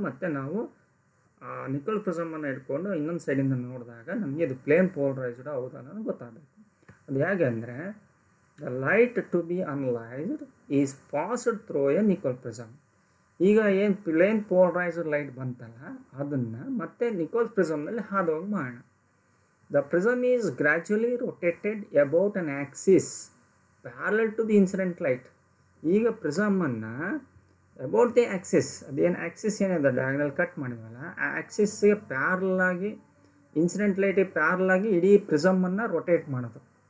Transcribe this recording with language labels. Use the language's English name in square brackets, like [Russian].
[Kannada] ಮತ್ತು ನಾವು ಆ ನಿಕೋಲ್ ಪ್ರಿಸಮನ್ನು ಇಟ್ಕೊಂಡು ಇನ್ನೊಂದು ಸೈಡಿಂದ ನೋಡಿದಾಗ ನಮಗೆ ಇದು ಪ್ಲೇನ್ ಪೋಲರೈಸ್ಡ್ ಹೌದಾ ಅನ್ನೋದು ಗೊತ್ತಾಗಬೇಕು. ಅದು ಹೇಗೆ ಅಂದರೆ [English] The light to be analysed is passed through a Nicol prism. [Kannada] ಈಗ ಏನು ಪ್ಲೇನ್ ಪೋಲರೈಸ್ಡ್ ಲೈಟ್ ಬಂತಲ್ಲ ಅದನ್ನು ಮತ್ತೆ ನಿಕೋಲ್ಸ್ ಪ್ರಿಸಮ್ನಲ್ಲಿ ಹಾದುವಾಗ ಮಾಡೋಣ. [English] The prism is gradually rotated about an axis parallel to the incident light. [Kannada] ಈಗ ಪ್ರಿಸಮನ್ನು ಅಬೌಟ್ ದಿ ಆಕ್ಸಿಸ್, ಅದೇನು Axis ಏನಿದೆ diagonal cut ಮಾಡಿದ್ವಲ್ಲ ಆ ಆಕ್ಸಿಸ್ಗೆ ಪ್ಯಾರಲ್ ಆಗಿ ಇನ್ಸಿಡೆಂಟ್ ಲೈಟಿಗೆ ಪ್ಯಾರಲ್ ಆಗಿ ಇಡೀ ಪ್ರಿಸಮನ್ನು ರೊಟೇಟ್ ಮಾಡೋದು.